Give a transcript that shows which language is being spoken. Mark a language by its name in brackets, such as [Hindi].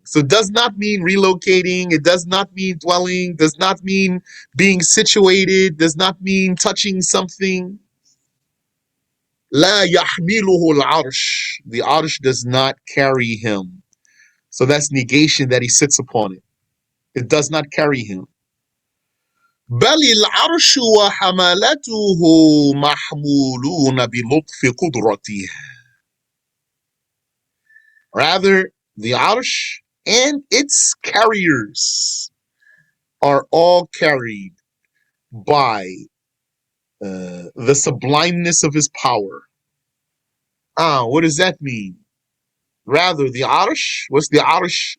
[English] So it does not mean relocating. It does not mean dwelling. Does not mean being situated. Does not mean touching something. [Arabic] لا يحمله العرش. [English] The arsh does not carry him. So that's negation that he sits upon it. It does not carry him. [Arabic] بل العرش وحملته محمولون بلطف قدرته. [English] Rather, the arsh and its carriers are all carried by the sublimeness of his power. What does that mean? Rather, the Arsh, what's the Arsh?